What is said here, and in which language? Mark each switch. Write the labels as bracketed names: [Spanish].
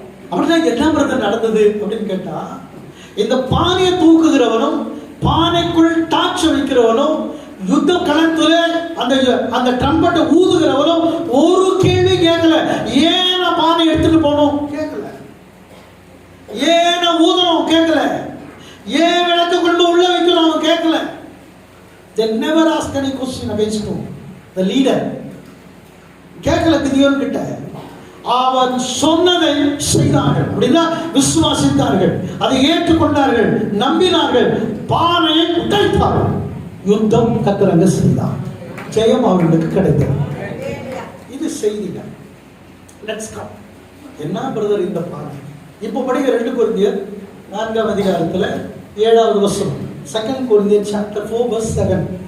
[Tamil] அப்படின்னா என்ன பிரதர் நடந்தது அப்படின்னு கேட்டா, இந்த பானையை தூக்குகிறவனும் பானைக்குள் டார்ச் வைக்கிறவனும் யுத்த களத்துல அந்த ட்ரம்பட்டை ஊதுகிறவனும் ஒரு கேள்வி கேட்கல. ஏன் பானை எடுத்துட்டு போனோம் கேட்கல, ஏன் ஊதணும் கேட்கல, ஏன் விளக்க கொண்டு உள்ள வைக்கணும் கேட்கல. [English] They never ask any question against him. The leader [Tamil] கேட்கல. கிதியோன் கிட்ட அவன் சொன்னதை செய்தார்கள் அப்படின்னா விசுவாசித்தார்கள், அதை ஏற்றுக்கொண்டார்கள், நம்பினார்கள், பானையை உடைத்தார். யுத்தம் கர்த்தர் செய்தார். ஜெயம் அவர்களுக்கு கிடைத்தது. இது செய்திகள். [English] Let's come. [Tamil] என்ன பிரதர் இந்த பானை? இப்போ படிக்க 2 கொரிந்தியர் 4ஆம் அதிகாரத்துல 7வது வசனம். 2 கொரிந்தியர் [English] chapter 4 verse 7.